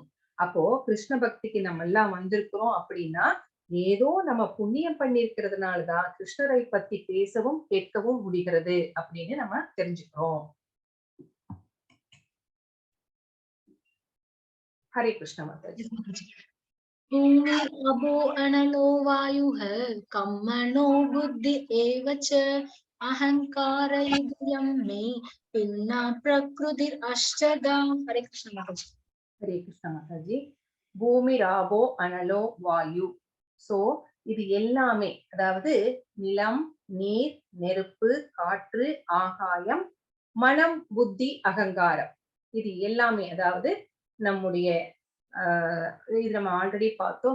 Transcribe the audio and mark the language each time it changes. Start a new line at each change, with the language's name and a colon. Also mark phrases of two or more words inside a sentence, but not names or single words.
Tamil: அப்போ கிருஷ்ண பக்திக்கு நம்ம எல்லாம் வந்திருக்கிறோம் அப்படின்னா ஏதோ நம்ம புண்ணியம் பண்ணிருக்கிறதுனாலதான் கிருஷ்ணரை பத்தி பேசவும் கேட்கவும் முடிகிறது அப்படின்னு நம்ம தெரிஞ்சுக்கிறோம். ஹரே கிருஷ்ண மாதாஜி.
Sanskrit: भूमि अभो अनलो वायुः कं मनो बुद्धि एव च अहंकार इदं मे पिन्ना प्रकृतिरष्टदा.
Hindi: हरे कृष्ण माताजी.
Tamil: ஹரே கிருஷ்ண மாதாஜி.
Sanskrit: भूमि आपो अनलो वायुः.
Tamil: சோ இது எல்லாமே அதாவது நிலம், நீர், நெருப்பு, காற்று, ஆகாயம், மனம், புத்தி, அகங்காரம் இது எல்லாமே அதாவது நம்முடைய இது நம்ம ஆல்ரெடி பார்த்தோம்.